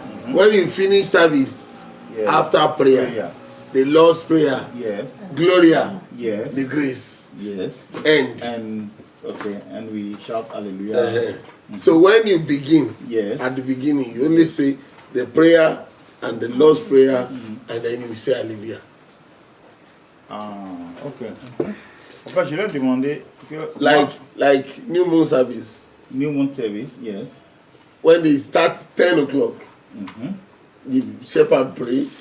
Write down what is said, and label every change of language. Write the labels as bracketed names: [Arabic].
[English] When you finish service, yes, after prayer, the Lord's prayer, yes, Gloria, yes, the grace, yes, and okay, and we shout Hallelujah. So when you begin, yes, at the beginning, you only say the prayer and the Lord's prayer, and then you say Hallelujah. Okay. [French] En fait, je leur demandais que [English] like New Moon service. New Moon service, yes. When they start 10 o'clock, the shepherd pray.